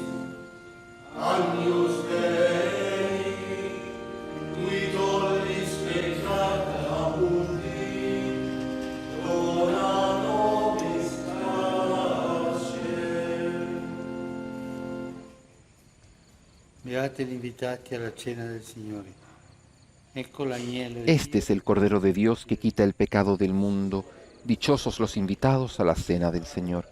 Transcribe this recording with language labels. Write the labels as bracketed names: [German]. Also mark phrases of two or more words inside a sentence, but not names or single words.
[Latin] Agnus Dei, qui tollis peccata mundi, [Italian] Beati gli invitati alla cena del Signore. Ecco l'agnello di [Spanish] Este [Italian] Dio. [Spanish] es el Cordero de Dios que quita el pecado del mundo. Dichosos los invitados a la cena del Señor.